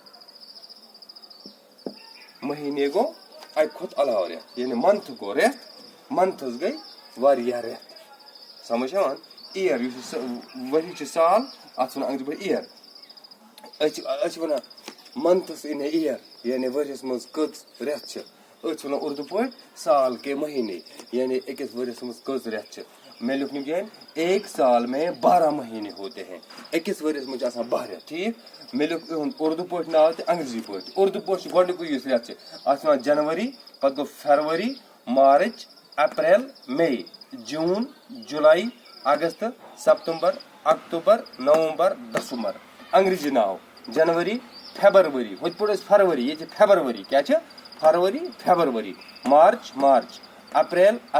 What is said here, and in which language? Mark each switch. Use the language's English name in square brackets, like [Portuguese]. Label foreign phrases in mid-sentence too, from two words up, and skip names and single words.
[Kashmiri] مہینے گوٚو اکہِ کھۄتہٕ علاوٕ رٮ۪تھ یعنی منتھ گوٚو رٮ۪تھ منتھس گٔے واریاہ رٮ۪تھ سمجھ یِوان اِیر یُس ؤری چھُ سال اتھ چھِ ونان انگریزی پٲٹھۍ اِیر أسۍ چھِ ونان منتھس [English] in a year [Kashmiri] یعنی ؤریس منٛز کٔژ رٮ۪تھ چھِ أسۍ چھِ ونان اردو پٲٹھۍ [Urdu] سال کے مہینے [Kashmiri] یعنی أکِس ؤریس منٛز کٔژ رٮ۪تھ چھِ مےٚ لیوٚکھ نہٕ کینٛہہ [Urdu] ایک سال میں 12 مہینے ہوتے ہیں [Kashmiri] أکِس ؤریس منٛز چھِ آسان 12 رٮ۪تھ ٹھیٖک مےٚ لیوٚکھ یِہُنٛد اردو پٲٹھۍ ناو تہِ انگریزی پٲٹھۍ اردو پٲٹھۍ چھُ گۄڈنیُکُے یُس رٮ۪تھ چھِ اتھ چھِ ونان جنؤری پتہٕ گوٚو فروری مارٕچ اپریل مے جوٗن جُلاے اگست سپتمبر اکتوبر نومبر دسمبر انگریزی ناو جنؤری فیبروری ہُتھ پٲٹھۍ ٲسۍ فروری ییٚتہِ چھِ فیبروری کیٛاہ چھِ فیبروری مارچ اپریل